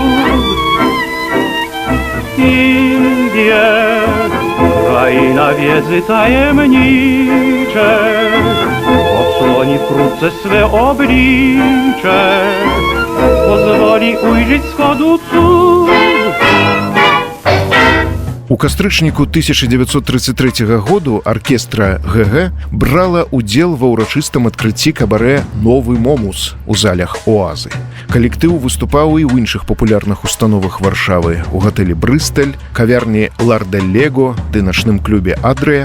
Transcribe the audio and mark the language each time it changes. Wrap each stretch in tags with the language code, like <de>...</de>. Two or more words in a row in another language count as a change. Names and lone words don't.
<pl>Indie, kraina wiedzy tajemnicze, odsłoni wkrótce swe oblicze, pozwoli ujrzeć wschodu cud.</pl> <be>У кастрычніку 1933 году аркестра ГГ брала удзел ва ўрачыстым адкрыцці кабарэ «Новы Момус» у залях «Оазы». Калектыў выступаў і ў іншых папулярных установах Варшавы, у гатэлі «Брысталь», кавярні «Ларделего» ды начным клубе «Адрыя».</be>